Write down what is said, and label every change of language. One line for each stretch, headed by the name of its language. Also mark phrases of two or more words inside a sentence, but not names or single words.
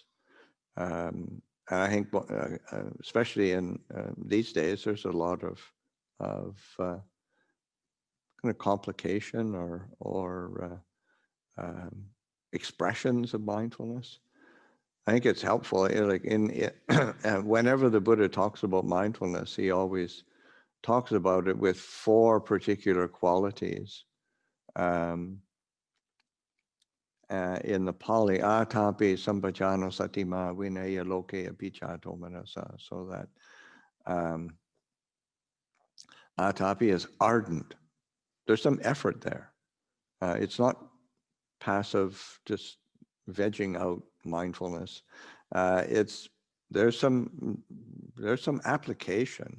English: And I think, especially in these days, there's a lot of kind of complication or expressions of mindfulness. I think it's helpful. Like whenever the Buddha talks about mindfulness, he always talks about it with 4 particular qualities. In the Pali,
Pali: atapi sampajano satima vinaya loke apichato manasa,
English: so that atapi is ardent. There's some effort there. It's not passive, just vegging out mindfulness. There's some application.